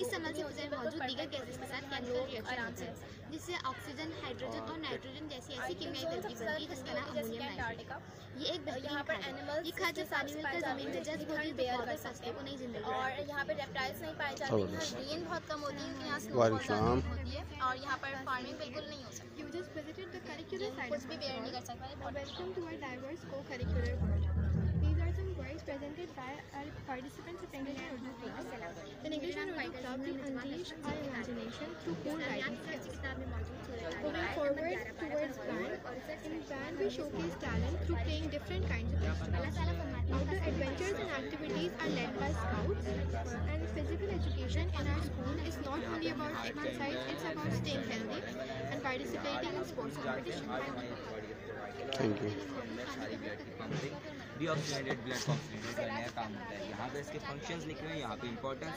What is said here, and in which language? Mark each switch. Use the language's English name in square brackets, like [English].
[Hindi] इस अमल से फिज़ा में मौजूद दीगर गैसेस के साथ केमिकल रिएक्शन होते हैं, जिससे ऑक्सीजन, हाइड्रोजन और नाइट्रोजन जैसी ऐसी कीमियाई तरकीब बनती है जिसका नाम अमोनियम नाइट्रेट। ये एक बेहतरीन खाद है। ये खाद जब पानी मिलकर जमीन में जज्ब होती है तो पौधे फसलों को नहीं जिंदगी। और यहाँ पे रेप्टाइल्स नहीं पाए जाते हैं, रेन बहुत कम होती है, यहाँ स्नो वालेकुम बहुत ज़्यादा कम होती है और यहाँ पर फार्मिंग बिल्कुल नहीं हो सकती। [English] You just visited the curricular side [Hindi] कुछ भी बेयर नहीं कर सकते। [English] Welcome to our diverse co-curricular world. These are some words presented by our participants of English and Urdu class. In English and Urdu club, we unleash our imagination through cool writing skills. Moving forward towards band, in band we showcase talent through playing different kinds of instruments. Outdoor adventures and activities are led by scouts, and physical education in our school is not only about exercise, it's about staying healthy and participating in sports competition. Thank you. [Hindi] Deoxygenated blood oxygenated का नया काम होता है। यहाँ पे इसके functions लिखे हुए हैं, यहाँ पे इंपॉर्टेंस।